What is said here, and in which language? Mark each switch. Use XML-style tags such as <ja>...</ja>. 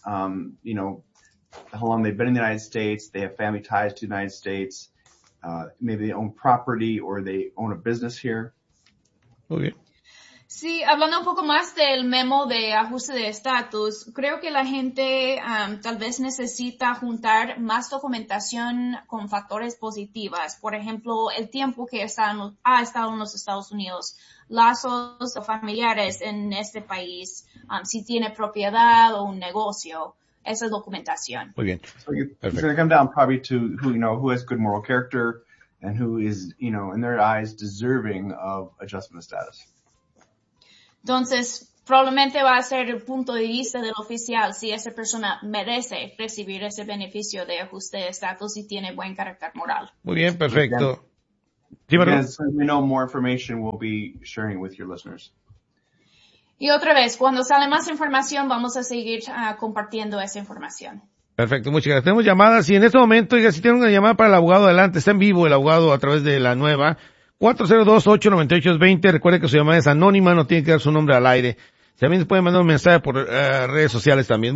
<en>You know, how long they've been in the United States, they have family ties to the United States, maybe they own property or they own a business here. Okay.</en> <es>Sí, hablando un poco más del memo de ajuste de estatus, creo que la gente tal vez necesita juntar más documentación con factores positivos. Por ejemplo, el tiempo que ha estado en los Estados Unidos, lazos familiares en este país, si tiene propiedad o un negocio, esa documentación. Muy bien.</es> <en>So it's going to come down probably to who has good moral character and who is, in their eyes, deserving of adjustment status.</en> <es>Entonces, probablemente va a ser el punto de vista del oficial si esa persona merece recibir ese beneficio de ajuste de estatus y tiene buen carácter moral. Muy bien, perfecto.</es> <en>As we know, more information we'll be sharing with your listeners.</en> <es>Y otra vez, cuando sale más información, vamos a seguir compartiendo esa información. Perfecto, muchas gracias. Tenemos llamadas y en este momento, oiga, si tienen una llamada para el abogado, adelante, está en vivo el abogado a través de la nueva 402-898-20. Recuerde que su llamada es anónima, no tiene que dar su nombre al aire. También se puede mandar un mensaje por redes sociales también.</es>